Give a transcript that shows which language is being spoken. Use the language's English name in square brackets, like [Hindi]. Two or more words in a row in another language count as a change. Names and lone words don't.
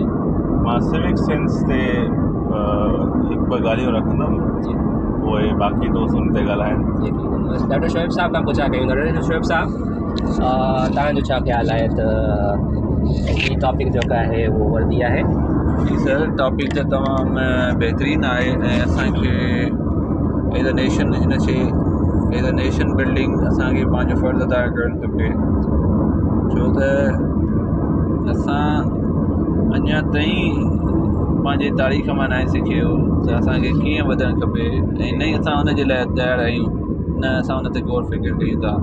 [Sindhi] मां [English] civic sense [Sindhi] ते हिकु ॿ ॻाल्हियूं रखंदुमि, उहे बाक़ी दोस्त उन ते ॻाल्हाइनि। डॉक्टर शुएब साहब खां पुछा कयूं। डॉक्टर शुएब साहब, तव्हांजो छा ख़्यालु आहे त ही टॉपिक जेका आहे उहो वर्दी आहे? जी सर, टॉपिक त तमामु बहितरीनु आहे ऐं असांखे [English] as a nation as a nation building [Sindhi] असांखे पंहिंजो फ़र्ज़ु अदा करणु खपे। छो त असां अञा ताईं पंहिंजे तारीख़ मां न सिखियो त असांखे कीअं वधणु खपे ऐं न ई असां हुनजे लाइ तयारु आहियूं, न असां हुन ते गौर फ़िक्र कयूं था।